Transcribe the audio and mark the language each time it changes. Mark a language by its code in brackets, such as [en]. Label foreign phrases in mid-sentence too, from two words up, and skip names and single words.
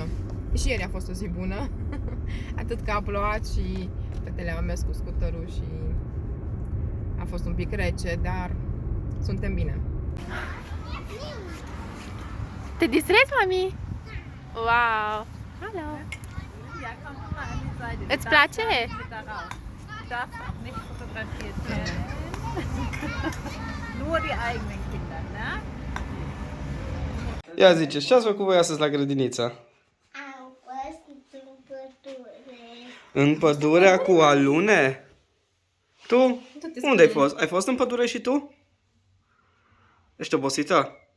[ro] Și ieri a fost o zi bună, atât că a plouat și fetele au mers cu scuterul și a fost un pic rece, dar suntem bine. Te distrezi, mami? Wow! Hallo! Îți place? [de] Darf auch nicht fotografiert werden. Nur die eigenen Kinder, ne? [ro] Ia zice, ce ați făcut voi astăzi la grădiniță? Am fost în pădure. În pădurea cu alune? Tu? Unde ai fost? Ai fost în pădure și tu? Ești obosită?